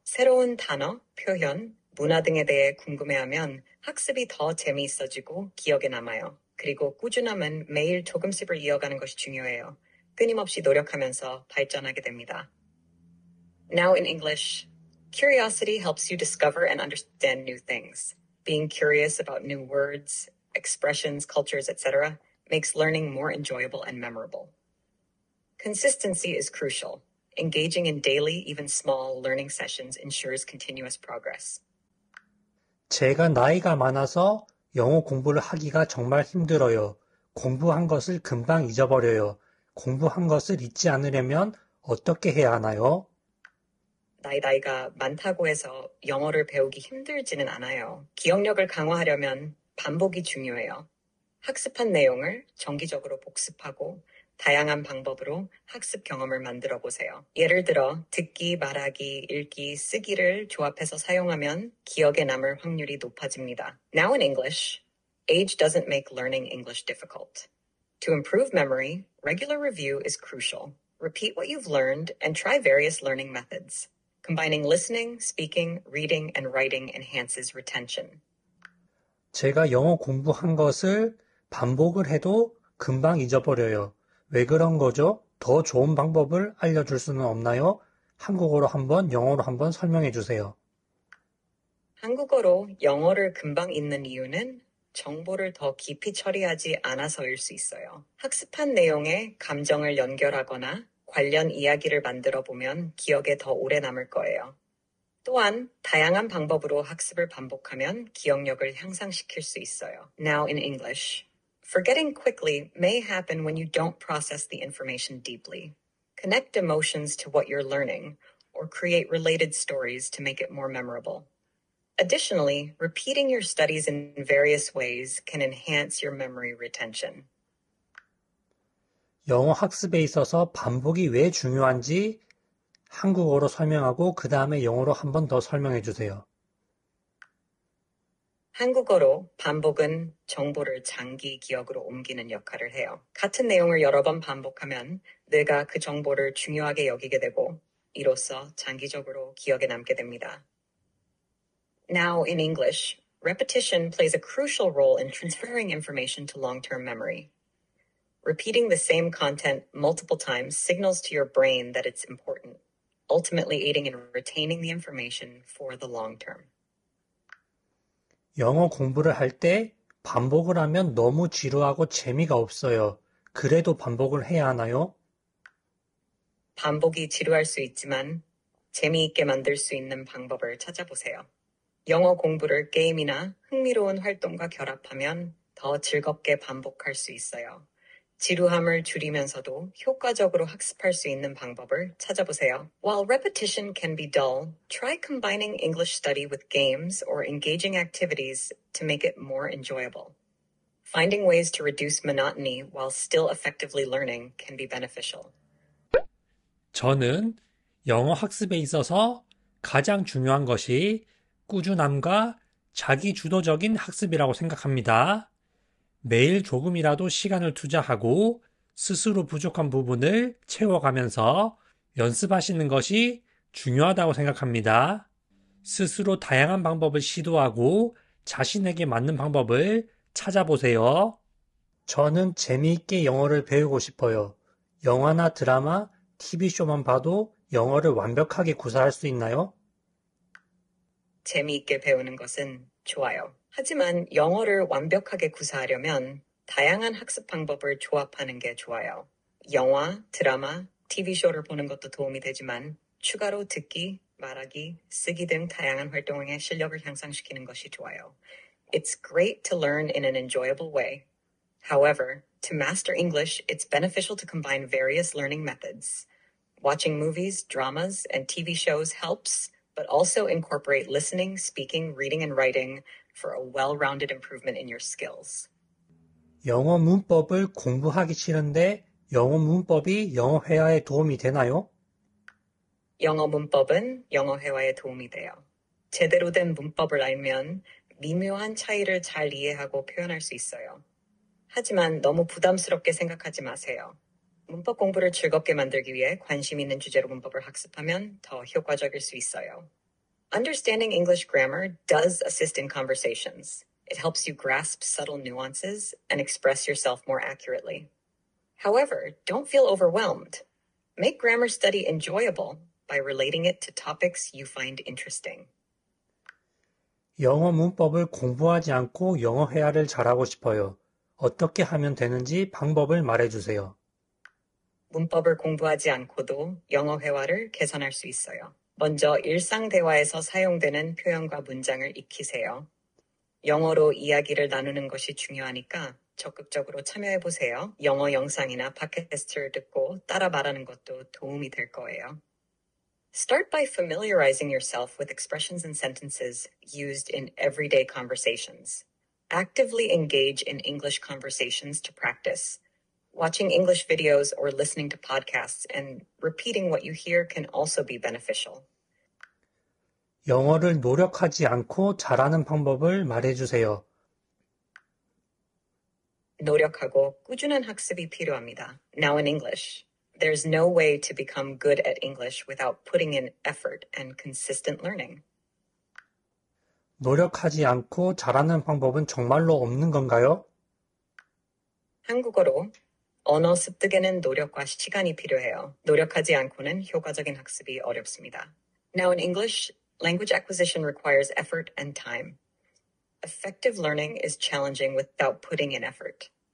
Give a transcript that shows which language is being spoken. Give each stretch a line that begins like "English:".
Korean: 새로운 단어, 표현, 문화 등에 대해 궁금해하면 학습이 더 재미있어지고 기억에 남아요. 그리고 꾸준함은 매일 조금씩을 이어가는 것이 중요해요. 끊임없이 노력하면서 발전하게 됩니다.
English: Now in English. Curiosity helps you discover and understand new things. Being curious about new words, expressions, cultures, etc. makes learning more enjoyable and memorable. Consistency is crucial. Engaging in daily, even small, learning sessions ensures continuous progress.
Korean: 제가 나이가 많아서 영어 공부를 하기가 정말 힘들어요. 공부한 것을 금방 잊어버려요. 공부한 것을 잊지 않으려면 어떻게 해야 하나요? 나이가 많다고 해서 영어를 배우기 힘들지는 않아요. 기억력을 강화하려면 반복이 중요해요. 학습한 내용을 정기적으로 복습하고 다양한 방법으로 학습 경험을 만들어 보세요. 예를 들어 듣기, 말하기, 읽기, 쓰기를 조합해서 사용하면 기억에 남을 확률이 높아집니다.
English: Now in English, age doesn't make learning English difficult. To improve memory, regular review is crucial. Repeat what you've learned and try various learning methods. Combining listening, speaking, reading, and writing enhances retention.
Korean: 제가 영어 공부한 것을 반복을 해도 금방 잊어버려요. 왜 그런 거죠? 더 좋은 방법을 알려줄 수는 없나요? 한국어로 한번, 영어로 한번 설명해 주세요. 한국어로 영어를 금방 읽는 이유는 정보를 더 깊이 처리하지 않아서일 수 있어요. 학습한 내용에 감정을 연결하거나 관련 이야기를 만들어 보면 기억에 더 오래 남을 거예요. 또한 다양한 방법으로 학습을 반복하면 기억력을 향상시킬 수 있어요.
English: Now in English. Forgetting quickly may happen when you don't process the information deeply. Connect emotions to what you're learning or create related stories to make it more memorable. Additionally, repeating your studies in various ways can enhance your memory retention.
Korean: 영어 학습에 있어서 반복이 왜 중요한지 한국어로 설명하고 그 다음에 영어로 한 번 더 설명해 주세요. 한국어로 반복은 정보를 장기 기억으로 옮기는 역할을 해요. 같은 내용을 여러 번 반복하면 뇌가 그 정보를 중요하게 여기게 되고 이로써 장기적으로 기억에 남게 됩니다.
English: Now in English, repetition plays a crucial role in transferring information to long-term memory. Repeating the same content multiple times signals to your brain that it's important, ultimately aiding in retaining the information for the long term.
Korean: 영어 공부를 할 때 반복을 하면 너무 지루하고 재미가 없어요. 그래도 반복을 해야 하나요? 반복이 지루할 수 있지만 재미있게 만들 수 있는 방법을 찾아보세요. 영어 공부를 게임이나 흥미로운 활동과 결합하면 더 즐겁게 반복할 수 있어요. 지루함을 줄이면서도 효과적으로 학습할 수 있는 방법을 찾아보세요.
English: While repetition can be dull, try combining English study with games or engaging activities to make it more enjoyable. Finding ways to reduce monotony while still effectively learning can be beneficial.
Korean: 저는 영어 학습에 있어서 가장 중요한 것이 꾸준함과 자기 주도적인 학습이라고 생각합니다. 매일 조금이라도 시간을 투자하고 스스로 부족한 부분을 채워가면서 연습하시는 것이 중요하다고 생각합니다. 스스로 다양한 방법을 시도하고 자신에게 맞는 방법을 찾아보세요. 저는 재미있게 영어를 배우고 싶어요. 영화나 드라마, TV쇼만 봐도 영어를 완벽하게 구사할 수 있나요? 재미있게 배우는 것은 좋아요. 하지만 영어를 완벽하게 구사하려면 다양한 학습 방법을 조합하는 게 좋아요. 영화, 드라마, TV쇼를 보는 것도 도움이 되지만 추가로 듣기, 말하기, 쓰기 등 다양한 활동에 실력을 향상시키는 것이 좋아요.
English: It's great to learn in an enjoyable way. However, to master English, it's beneficial to combine various learning methods. Watching movies, dramas, and TV shows helps, but also incorporate listening, speaking, reading, and writing for a well-rounded improvement in your skills.
Korean: 영어 문법을 공부하기 싫은데 영어 문법이 영어 회화에 도움이 되나요? 영어 문법은 영어 회화에 도움이 돼요. 제대로 된 문법을 알면 미묘한 차이를 잘 이해하고 표현할 수 있어요. 하지만 너무 부담스럽게 생각하지 마세요. 문법 공부를 즐겁게 만들기 위해 관심 있는 주제로 문법을 학습하면 더 효과적일 수 있어요.
English: Understanding English grammar does assist in conversations. It helps you grasp subtle nuances and express yourself more accurately. However, don't feel overwhelmed. Make grammar study enjoyable by relating it to topics you find interesting.
Korean: 영어 문법을 공부하지 않고 영어 회화를 잘하고 싶어요. 어떻게 하면 되는지 방법을 말해주세요. 문법을 공부하지 않고도 영어 회화를 개선할 수 있어요. 먼저 일상 대화에서 사용되는 표현과 문장을 익히세요. 영어로 이야기를 나누는 것이 중요하니까 적극적으로 참여해보세요. 영어 영상이나 팟캐스트를 듣고 따라 말하는 것도 도움이 될 거예요.
English: Start by familiarizing yourself with expressions and sentences used in everyday conversations. Actively engage in English conversations to practice. Watching English videos or listening to podcasts and repeating what you hear can also be beneficial.
Korean: 영어를 노력하지 않고 잘하는 방법을 말해주세요. 노력하고 꾸준한 학습이 필요합니다.
English: Now in English, there's no way to become good at English without putting in effort and consistent learning.
Korean: 노력하지 않고 잘하는 방법은 정말로 없는 건가요? 한국어로 언어 습득에는 노력과 시간이 필요해요. 노력하지 않고는 효과적인 학습이 어렵습니다.
English: Now in English, language acquisition requires effort and time. Effective learning is challenging without putting in effort.